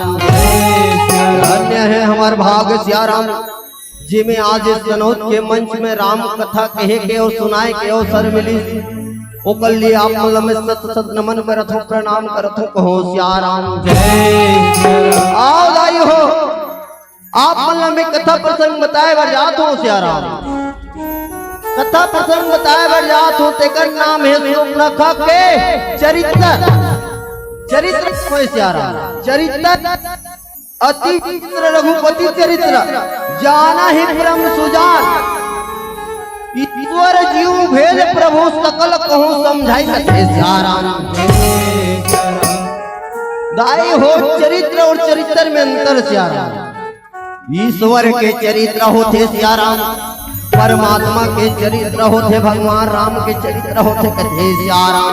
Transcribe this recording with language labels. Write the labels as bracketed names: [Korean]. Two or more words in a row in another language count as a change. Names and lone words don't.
[Chhattisgarhi] धन्य है हमार भाग सियाराम जिमे आज सनौद के मंच में राम कथा कहे के और सुनाए के अवसर मिली। ओकर लिए आप मन में सत सत नमन करत हो, प्रणाम करत हो कहो सियाराम। आओ दाई हो आप मन में कथा प्रसंग बताए बर जात हो सियाराम। कथा प्रसंग बताए बर जात हो तेकर नाम है शूर्पणखा के चरित्र। चरित्र कोई सियाराम [Awadhi] चरित्र अति चित्र रघुपति चरित्र जाना ही परम सुजान ईश्वर जीव भेद प्रभु सकल कहूँ समझाई [Chhattisgarhi] कथे सियाराम। दाई हो चरित्र और चरित्र में अंतर सियाराम। ईश्वर के चरित्र होते सियाराम, परमात्मा के चरित्र होते, भगवान राम के चरित्र होते कथे सियाराम।